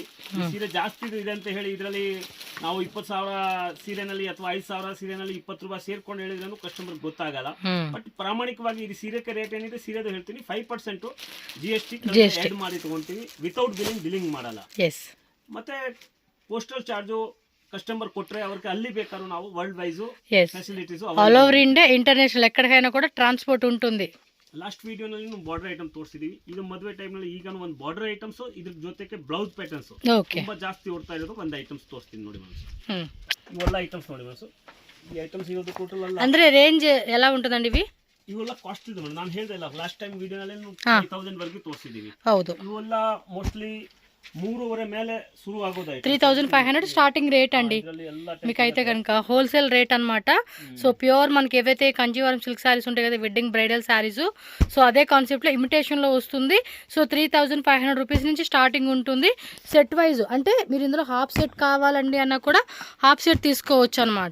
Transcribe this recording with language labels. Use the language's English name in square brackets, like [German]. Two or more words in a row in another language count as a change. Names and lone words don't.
[Kannada] ಸೀರೆ ಜಾಸ್ತಿ ಇದೆ ಅಂತ ಹೇಳಿ ಇದರಲ್ಲಿ ನಾವು 20,000 ಸೀರೆನಲ್ಲಿ ಅಥವಾ 5,000 ಸೀರೆನಲ್ಲಿ 20 ರೂಪಾಯಿ ಸೇರ್ಕೊಂಡು ಹೇಳಿದ್ರೂ ಕಸ್ಟಮರ್ ಗೊತ್ತಾಗಲ್ಲ. ಬಟ್ ಪ್ರಾಮಾಣಿಕವಾಗಿ ಇದು ಸೀರೆಗೆ ರೇಟ್ ಏನಿದೆ ಸೀರೆದು ಹೇಳ್ತೀನಿ, 5% GST ಆಡ್ ಮಾಡಿ ತಗೊಂತೀವಿ. [English] without billing [Kannada] ಮಾಡಲ್ಲ. ಮತ್ತೆ [English] postal charge [Kannada] ಕಸ್ಟಮರ್ ಕೊಟ್ರೆ ಅವರಿಗಿ ಅಲ್ಲಿ ಬೇಕಾರು ನಾವು [English] world wise facilities all over India international [Telugu] ఎక్కడికైనా కూడా ట్రాన్స్పోర్ట్ ఉంటుంది. [English] last video [Kannada] ನಾವು [English] border item [Kannada] ತೋರಿಸಿದೀವಿ. ಇದು ಮದುವೆ ಟೈಮ್ ನಲ್ಲಿ ಈಗ ಒಂದು [English] border items [Kannada] ಇದ್ರ ಜೊತೆಗೆ [English] blouse patterns [Kannada] ತುಂಬಾ ಜಾಸ್ತಿ ಓಡ್ತಾ ಇರೋದು ಒಂದು ಐಟಮ್ಸ್ ತೋರಿಸ್ತೀನಿ ನೋಡಿ ಮೇಡಮ್. ಇವೆಲ್ಲ ಐಟಮ್ಸ್ ನೋಡಿ ಮೇಡಮ್. ಈ ಐಟಮ್ಸ್ ಇರೋದು ಟೋಟಲ್ ಅಲ್ಲ ಅಂದ್ರೆ ರೇಂಜ್ ಎಲ್ಲ ಉಂಟದಂడి ಇವಿ? ಇವೆಲ್ಲ ಕಾಸ್ಟ್ ಇದೆ ಮೇಡಮ್. ನಾನು ಹೇಳ್ದೆ ಇಲ್ಲ [English] last time video [Kannada] 3,000 ವರೆಗೂ ತೋರಿಸಿದೀವಿ. ಹೌದು. ಇವೆಲ್ಲ ಮೋಸ್ಟ್ಲಿ 3,500 ಮೇಲೆ ಶುರು ಆಗೋದು. [Telugu] 3,500 [English] starting rate [Telugu] అండి మీకైతే కనుక [English] wholesale rate [Telugu] అన్నమాట. [English] so pure [Telugu] మనకి ఏవైతే కంజీవరం [English] silk sarees [Telugu] ఉంటాయి కదా, [English] wedding bridal sarees, so [Telugu] అదే కాన్సెప్ట్లో ఇమిటేషన్లో వస్తుంది. సో 3,500 రూపీస్ నుంచి స్టార్టింగ్ ఉంటుంది. [English] set wise [Telugu] అంటే మీరు ఇందులో [English] half set [Telugu] కావాలండి అన్నా కూడా [English] half set [Telugu] తీసుకోవచ్చు అనమాట.